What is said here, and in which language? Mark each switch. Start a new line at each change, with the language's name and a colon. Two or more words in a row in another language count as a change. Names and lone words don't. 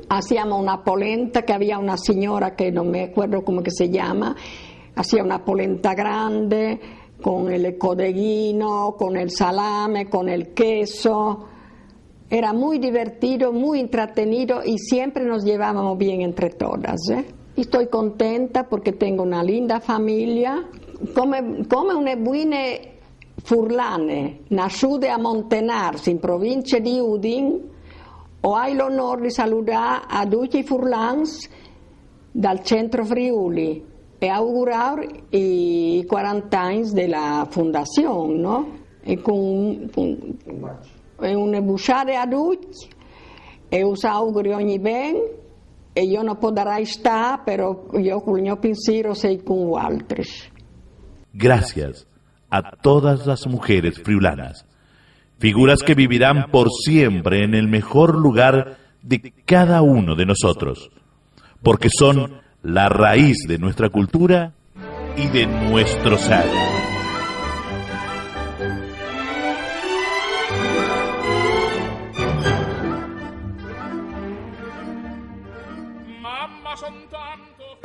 Spanish: Hacíamos una polenta, que había una señora que no me acuerdo cómo que se llama, hacía una polenta grande con el codeguino, con el salame, con el queso. Era muy divertido, muy entretenido y siempre nos llevábamos bien entre todas. Y estoy contenta porque tengo una linda familia,
Italian: come una buona furlane, nasciute a Montenars, in provincia di Udin. Ho l'onore di salutare a tutti i furlans dal Centro Friuli e augurare i 40 anni della fondazione, no? E con una bucciata a tutti e
Friulian: us auguri
Italian: ogni bene e io non potrei stare, però io con il mio pensiero sei con voi altri.
Spanish: Gracias a todas las mujeres friulanas, figuras que vivirán por siempre en el mejor lugar de cada uno de nosotros, porque son la raíz de nuestra cultura y de nuestro ser.
Italian: Mamma son tanto.